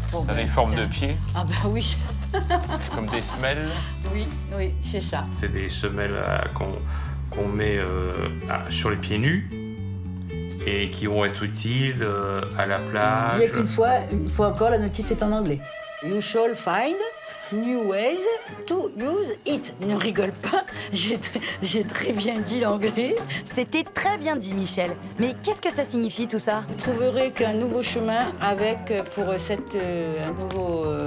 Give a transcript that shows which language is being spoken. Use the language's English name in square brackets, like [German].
[French] Ça a des formes de pieds, Ah bah oui, comme des semelles. oui, c'est ça. C'est des semelles qu'on met sur les pieds nus et qui vont être utiles à la plage. Bien qu'une fois, une fois encore, la notice est en anglais. [English] You shall find new ways to use it. [French] Ne rigole pas, j'ai très bien dit l'anglais. C'était très bien dit, Michel. Mais qu'est-ce que ça signifie tout ça? Vous trouverez qu'un nouveau chemin avec, pour cette, un nouveau...